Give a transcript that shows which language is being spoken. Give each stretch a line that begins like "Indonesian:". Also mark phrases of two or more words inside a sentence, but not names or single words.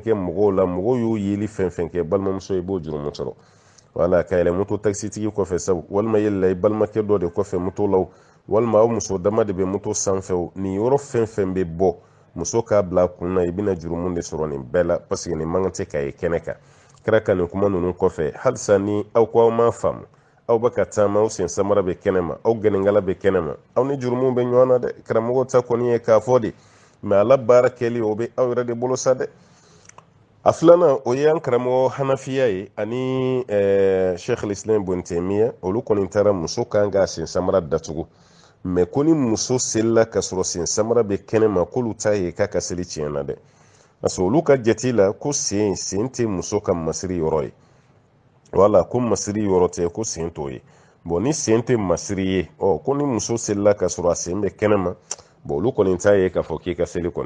Bambara: kɛ mɔgɔw la mɔgɔw y'o yeli fɛn fɛn kɛ balimamuso i b'o jurumu sɔrɔ wala ka yɛlɛ moto taxitigi kɔfɛ sabu walima yɛlɛla i balimakɛ dɔ de kɔfɛ moto la walima aw muso dama de bɛ moto sanfɛ nin yɔrɔ fɛn fɛn bɛ bɔ muso k'a bila a kun na i bɛna jurumu de sɔrɔ nin bɛɛ la
French: parce que
Bambara: nin man kan tɛ ka ye kɛnɛ kan kira ka nin kuma ninnu kɔfɛ halisa ni aw ko aw m'a faamu aw bɛ ka taama aw sen samara bɛ kɛnɛma aw gɛnɛnkala bɛ kɛnɛma aw ni jurumu bɛ ɲɔgɔn na dɛ karamɔgɔ ta kɔni ye k'a fɔ de mɛ ala baara kɛli o bɛ aw yɛrɛ de bolo sa dɛ a filanan o ye an karamɔgɔ hanafiya ye ani sheikh al-islam ibn taymiya olu kɔni taara muso kan ka sen samara datugu mɛ ko ni muso selila ka sɔrɔ sen samara bɛ kɛnɛma k'olu ta ye k'a ka seli tiɲɛna dɛ
French: parce que
Bambara: olu ka jate la ko sen tɛ muso ka masiri yɔrɔ ye wala ko masiri yɔrɔ tɛ ko sen t'o ye bon ni sen tɛ masiri ye ko ni muso selila ka sɔrɔ a sen bɛ kɛnɛma bon olu kɔni t'a ye k'a fɔ k'i ka seli kɔni